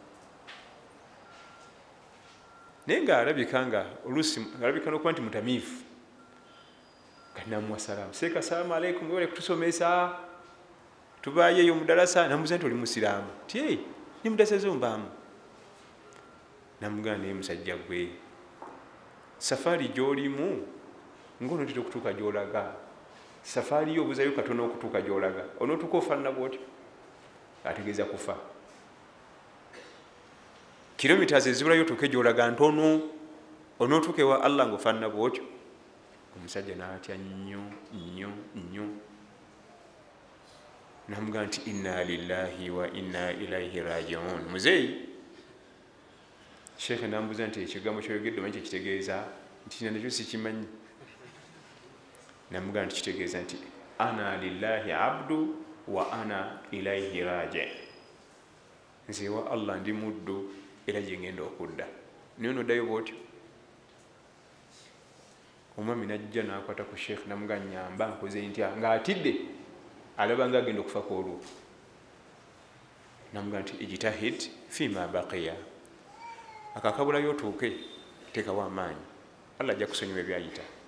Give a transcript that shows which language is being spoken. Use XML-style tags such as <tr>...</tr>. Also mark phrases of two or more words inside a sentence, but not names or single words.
<lg>naye nga alabika nga oluusi alabika n'okuba nti mutamiivu kati namuwa salaamu seeka</lg> <ar>السلام عليكم</ar> <lg>wewale kutusomesa tubaayeyo mudalasa namubuuza nti oli musiraamu ti ni mudalasa zombaamu namugamba naye musajja gwe safaari gy'olimu ng'onootera okutuuka gy'olaga safaari yo obuzayo katono okutuuka gy'olaga onootuuka ofaanana bwotyo ategeeza kufa kilomitas ezibulayo otuuke gy'olaga ntono onootuuka ewa Allah ng'ofaanana bwotyo omusajja n'atya nnyo namugamba nti</lg> <ar>إنا لله وإنا إليه راجعون</ar> <lg>muzeeyi sheekhe nambuuza nti ekigambo kyoyogedde omanyi kyekitegeeza nti nakyo sikimanyi namugamba nti kitegeeza nti</lg> <ar>أنا لله عبد وأنا إليه راجع</ar> <lg>nze wa Allah ndi muddu era gye ngenda okudda naye noddayo bwotyo omwami najja nakwata ku sheekhe namugamba nyamba nkoze ntya ng'atidde alaba nga agenda okufa kwolwo namugamba nti</lg> <ar>اجتهد فيما بقي</ar> <lg>akakabulayo otuuke teekawo amaanyi Allah ajja kusonyiwa ebyayita</lg>